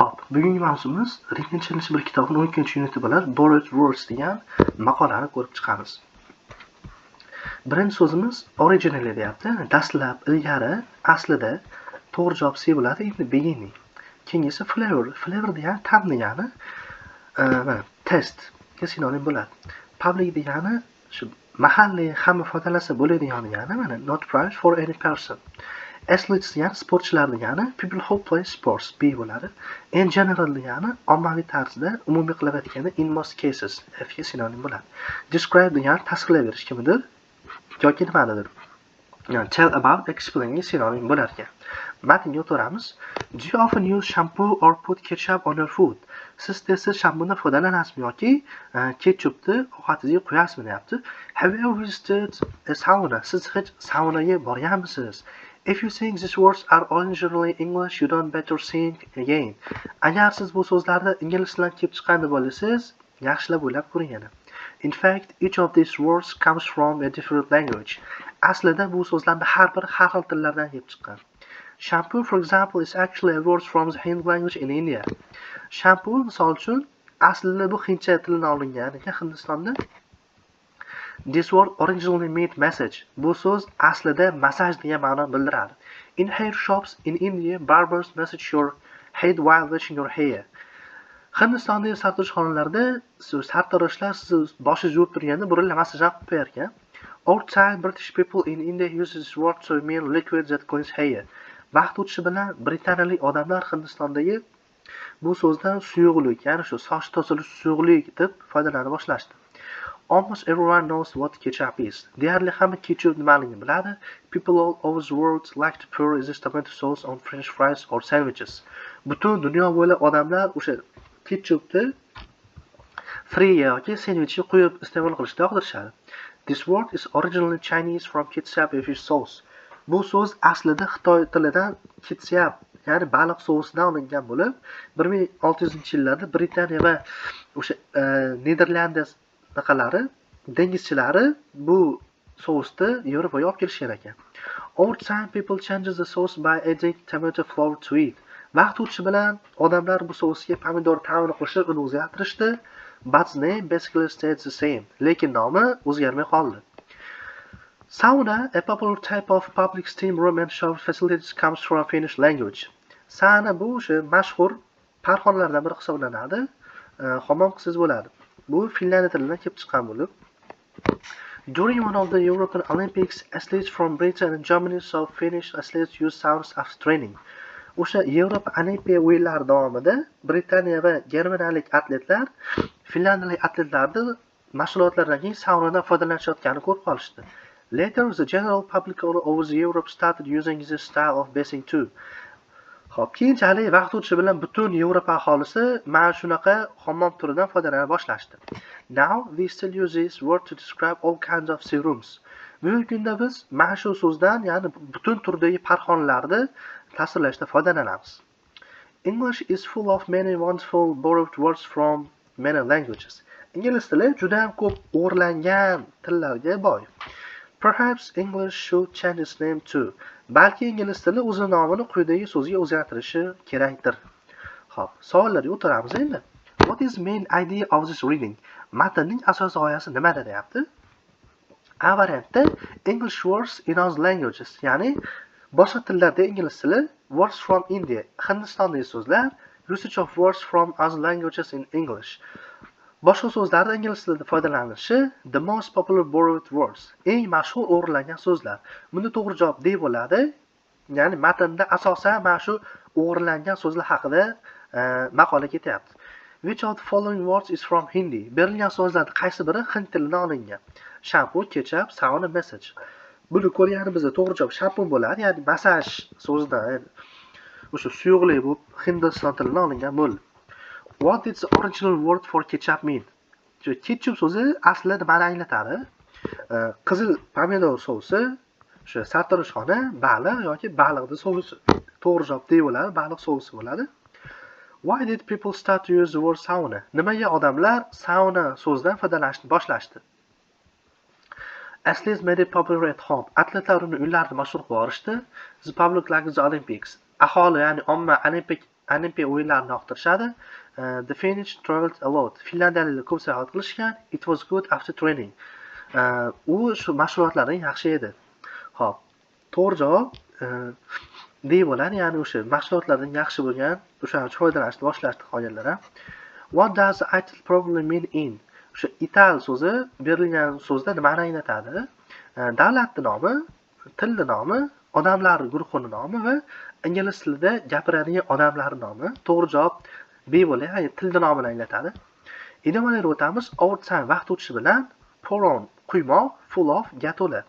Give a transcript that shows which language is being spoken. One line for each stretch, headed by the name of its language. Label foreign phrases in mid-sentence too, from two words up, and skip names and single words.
Uzbek: Bugungi mavzumiz Written Challenge bir kitobning 12-uniti bilan Borrowed Words degan maqolani ko'rib chiqamiz. Birinchi so'zimiz originally deyapti. Dastlab, ilgari, aslida. To'g'ri javob C bo'ladi,
English: in the beginning.
Uzbek: Keyingisi flavor. Flavor degani ta'm degani. Taste ga sinonim bo'ladi. Public degani shu mahalliy hamma foydalansa bo'ladigan degani, mana
English: not private for any person.
Uzbek: Athletes degani sportchilar degani,
English: people who play sports B bo'ladi. In general
Uzbek: degani ommaviy tarzda, umumiy qilaverganda
English: in most cases
Uzbek: F ga sinonim bo'ladi. Describe degani tasvirlayverish kimdir yoki nimanidir. Yani
English: tell about, explain
Uzbek: ga sinonim bo'lar ekan. Matnga o'tamiz.
English: Do you often use shampoo or put ketchup on your food?
Uzbek: Siz tez-tez shampundan foydalanasizmi yoki ketchupni ovqatingizga qo'yasizmi deyapti.
English: Have you ever visited a sauna?
Uzbek: Siz hech saunaga borganmisiz?
English: If you think these words are originally English, you don't better think again.
Uzbek: Agar siz bu so'zlarni ingliz tilidan kelib chiqqan deb o'ylasangiz, yaxshilab o'ylab ko'ring yana.
English: In fact, each of these words comes from a different language.
Uzbek: Aslida bu so'zlarning har biri har xil tillardan kelib chiqqan.
English: Shampoo, for example, is actually a word from the Hindi language in India. Shampoo,
Uzbek: misol uchun, aslida bu hindcha tilidan olingan ekan Hindistonda.
English: This word originally meant message.
Uzbek: Bu so'z aslida masaj degan ma'noni bildiradi.
English: In hair shops in India, barbers massage your head while washing your hair.
Uzbek: Hindistondagi sartaroshxonalarda sartaroshlar siz boshingizni yuvib turganda burunlar masaj qilib qo'yar ekan.
English: Old-time British people in India use this word to mean liquid that cleans hair.
Uzbek: Vaqt o'tishi bilan britaniyalik odamlar Hindistondagi bu so'zdan suyuqlik, ya'ni shu soch tozalash suyuqlik deb foydalana boshlashdi.
English: Almost everyone knows what ketchup is.
Uzbek: Deyarli hamma ketchup nimaligini biladi.
English: People all over the world like to pour this tomato sauce on French fries or sandwiches.
Uzbek: Butun dunyo bo'ylab odamlar o'sha ketchupni friga yoki sandvichga quyib iste'mol qilishni yoqtirishadi.
English: This word is originally Chinese from ketchup and fish sauce.
Uzbek: Bu so'z aslida Xitoy tilidan ketchup, ya'ni baliq sousidan olingan bo'lib, 1600-yillarda Britaniya va o'sha Niderlandiya dengizchilari bu sousni Yevropaga olib kelishgan ekan.
English: Over time people changes the sauce by adding tomato flour to it.
Uzbek: Vaqt o'tishi bilan odamlar bu sousga pomidor ta'mini qo'shib uni o'zgartirishdi.
English: But the name basically stayed the same.
Uzbek: Lekin nomi o'zgarmay qoldi.
English: Sauna, a popular type of public steam room and shower facilities, comes from Finnish language.
Uzbek: Sauna bu o'sha mashhur parxonalardan biri hisoblanadi. Hammom qilsangiz bo'ladi. Bu Finlandiya tilidan kelib chiqqan bo'lib.
English: During one of the European Olympics, athletes from Britain and Germany saw Finnish athletes use saunas after training.
Uzbek: O'sha Yevropa Olimpiya o'yinlari davomida Britaniya va Germaniyalik atletlar Finlandiyalik atletlarni mashg'ulotlardan keyin saunadan foydalanishayotganini ko'rib qolishdi.
English: Later, the general public all over Europe started using this style of bathing too.
Uzbek: Xo'p, keyinchalik vaqt o'tishi bilan butun Yevropa aholisi mana shunaqa hammom turidan foydalana boshlashdi.
English: Now we still use this word to describe all kinds of serums.
Uzbek: Bugungi kunda biz mana shu so'zdan, ya'ni butun turdagi parxonalarni tasvirlashda foydalanamiz.
English: English is full of many wonderful borrowed words from many languages.
Uzbek: Ingliz tili juda ham ko'p o'g'irlangan tillarga boy.
English: Perhaps English should change its name too.
Uzbek: Balki ingliz tili o'z nomini quyidagi so'zga o'zgartirishi kerakdir. Xo'p, savollarga o'tiramiz endi.
English: What is the main idea of this reading?
Uzbek: Matnning asosiy g'oyasi nimada deyapti?
English: A variantda English words in other languages,
Uzbek: ya'ni boshqa tillarda ingliz tili,
English: words from India,
Uzbek: Hindistondagi so'zlar,
English: usage of words from other languages in English.
Uzbek: Boshqa so'zlarda ingliz tilida foydalanishi,
English: the most popular borrowed words,
Uzbek: eng mashhur o'g'irlangan so'zlar. Bunda to'g'ri javob D bo'ladi. Ya'ni matnda asosan mana shu o'g'irlangan so'zlar haqida maqola ketyapti.
English: Which of the following words is from Hindi?
Uzbek: Berilgan so'zlarning qaysi biri hind tilidan olingan?
English: Shampoo, ketchup, sauna, massage.
Uzbek: Buni ko'rganimizda to'g'ri javob shampoo bo'ladi, ya'ni masaj so'zidan o'sha suyuqlik bu Hindiston tilidan olingan bo'ldi.
English: What did the original word for ketchup mean?
Uzbek: Ketchup so'zi aslida nimani anglatadi? Qizil pomidor sousi, o'sha sartaroshxona, baliq yoki baliqning sousi. To'g'ri javob D bo'ladi, baliq sousi bo'ladi.
English: Why did people start to use the word sauna?
Uzbek: Nimaga odamlar sauna so'zidan foydalanishni boshlashdi?
English: Athletes made it popular at home.
Uzbek: Atletlar uni uylarida mashhur qilib yuborishdi.
English: The public like the Olympics.
Uzbek: Aholi, ya'ni omma Olimpiya o'yinlarini yoqtirishadi.
English: The Finnish traveled a lot.
Uzbek: Finlandiyaliklar ko'p sayohat qilishgan.
English: It was good after training.
Uzbek: U shu mashg'ulotlardan yaxshi edi. Xo'p, to'g'ri javob D bo'ladi, ya'ni o'sha mashg'ulotlardan yaxshi bo'lgan, o'shadan foydalanishni boshlashdi qolganlar ham.
English: What does the title probably mean in?
Uzbek: O'sha ital so'zi berilgan so'zda nimani anglatadi? Davlatning nomi, tilning nomi, odamlar guruhining nomi va ingliz tilida gapiradigan odamlarning nomi. To'g'ri javob B bo'ladi, ya'ni tilning nomini anglatadi. Idiomlarga o'tamiz.
English: Over time
Uzbek: vaqt o'tishi bilan
English: pour on
Uzbek: quymoq,
English: full of
Uzbek: ga to'la.